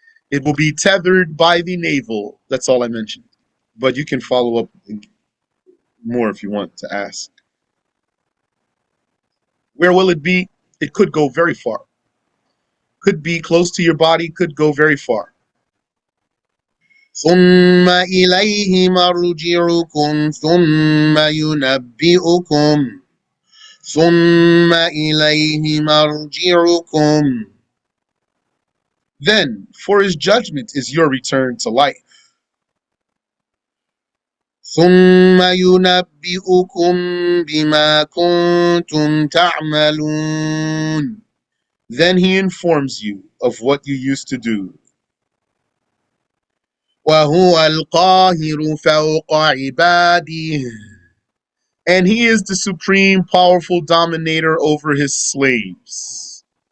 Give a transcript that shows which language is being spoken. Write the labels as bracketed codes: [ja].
[en] It will be tethered by the navel. That's all I mentioned. But you can follow up more if you want to ask. Where will it be? It could go very far. Could be close to your body, could go very far. [ar] ثم إليه مرجعكم ثم ينبئكم ثم إليه مرجعكم. [en] Then, for His judgment is your return to life. [ar] ثم ينبئكم بما كنتم تعملون. [en] Then he informs you of what you used to do. [ar] وَهُوَ الْقَاهِرُ فَوْقَ عِبَادِهِ. [en] And he is the supreme, powerful dominator over his slaves.